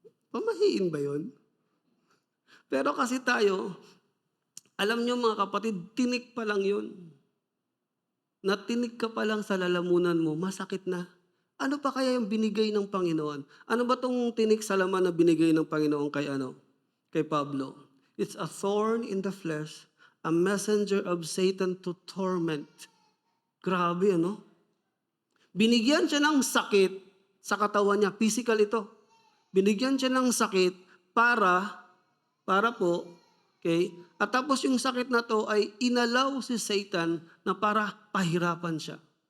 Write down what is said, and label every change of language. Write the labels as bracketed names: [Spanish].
[Filipino] Pamahiin ba yun? Pero kasi tayo, alam nyo mga kapatid, tinik pa lang yun. Natinig ka pa lang sa lalamunan mo, masakit na. Ano pa kaya yung binigay ng Panginoon? Ano ba tong tinik sa laman na binigay ng Panginoon kay Pablo? [English] It's a thorn in the flesh, a messenger of Satan to torment. [Filipino] Grabe, Binigyan siya ng sakit sa katawan niya. Physical ito. Binigyan siya ng sakit para po, okay? At tapos yung sakit na to ay inalaw si Satan na para pahirapan siya.